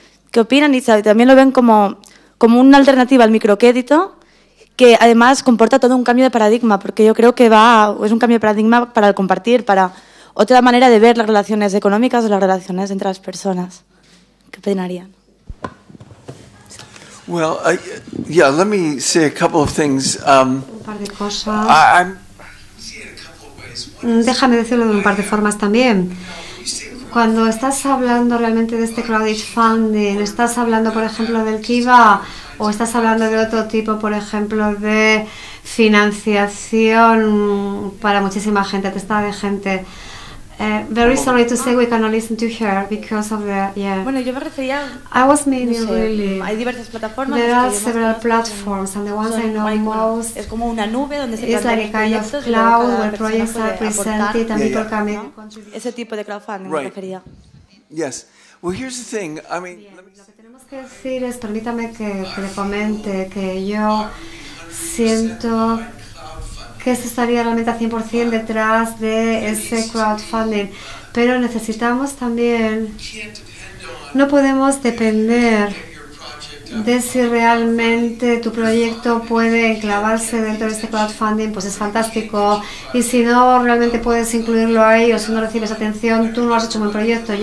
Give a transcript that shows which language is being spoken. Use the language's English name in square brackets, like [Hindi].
[Spanish] ¿Qué opinan? Y también lo ven como una alternativa al microcrédito que además comporta todo un cambio de paradigma, porque yo creo que es un cambio de paradigma para el compartir, para otra manera de ver las relaciones económicas o las relaciones entre las personas. ¿Qué opinarían? [English] Well, yeah, let me say a couple of things. [Spanish] Un par de cosas. Déjame decirlo de un par de formas también. cuando estás hablando realmente de este crowdfunding, ¿estás hablando, por ejemplo, del Kiva o estás hablando de otro tipo, por ejemplo, de financiación para muchísima gente, testada de gente? [English] Very sorry to say we cannot listen to her because of the [Spanish] Bueno, yo me refería. [English] I was meaning [Spanish] no sé, [English] really. [Spanish] Hay diversas plataformas. [English] There are several platforms, and the ones I know most. [Spanish] Es como una nube donde se [English] It's like a kind of cloud where projects are presented and people can make. [Spanish] Ese tipo de crowdfunding me refería. [English] Yes. Well, here's the thing. I mean, [Spanish] Lo que tenemos que decir es, permítame que le comente que yo siento que se estaría realmente al 100% detrás de ese crowdfunding, pero necesitamos también, no podemos depender de si realmente tu proyecto puede enclavarse dentro de este crowdfunding, pues es fantástico, y si no realmente puedes incluirlo ahí o si no recibes atención, tú no has hecho un buen proyecto.